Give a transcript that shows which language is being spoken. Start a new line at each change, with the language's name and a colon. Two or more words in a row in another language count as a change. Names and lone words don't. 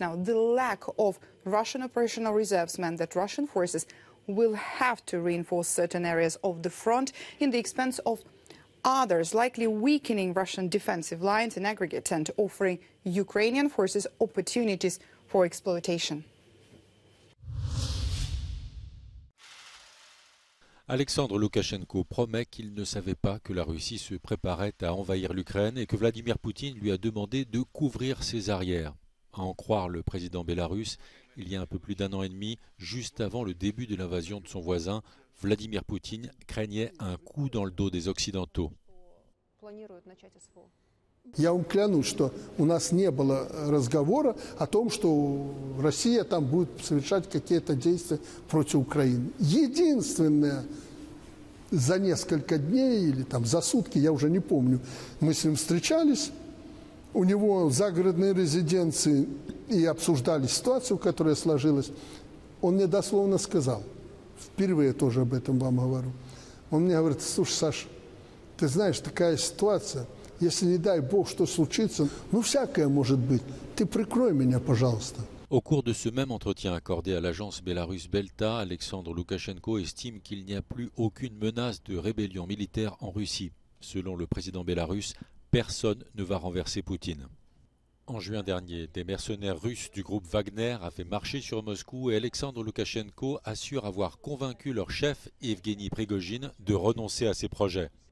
English: Now, the lack of Russian operational reserves meant that Russian forces will have to reinforce certain areas of the front in the expense of others, likely weakening Russian defensive lines in aggregate and offering Ukrainian forces opportunities for exploitation.
French: Alexandre Loukachenko promet qu'il ne savait pas que la Russie se préparait à envahir l'Ukraine et que Vladimir Poutine lui a demandé de couvrir ses arrières. À en croire le président bélarusse, il y a un peu plus d'un an et demi, juste avant le début de l'invasion de son voisin, Vladimir Poutine craignait un coup dans le dos des Occidentaux.
Russian: Я вам клянусь, что у нас не было разговора о том, что Россия там будет совершать какие-то действия против Украины. Единственное, за несколько дней или там за сутки, я уже не помню, мы с ним встречались, у него загородные резиденции и обсуждали ситуацию, которая сложилась, он мне дословно сказал, впервые тоже об этом вам говорю, он мне говорит: слушай, Саша, ты знаешь, такая ситуация, если, не дай Бог, что случится, ну, всякое может быть, ты прикрой меня, пожалуйста.
French: Au cours de ce même entretien accordé à l'agence bélarusse Belta, Alexandre Loukachenko estime qu'il n'y a plus aucune menace de rébellion militaire en Russie. Selon le président bélarusse, personne ne va renverser Poutine. En juin dernier, des mercenaires russes du groupe Wagner avaient marché sur Moscou et Alexandre Loukachenko assure avoir convaincu leur chef, Evgeny Prigojine, de renoncer à ses projets.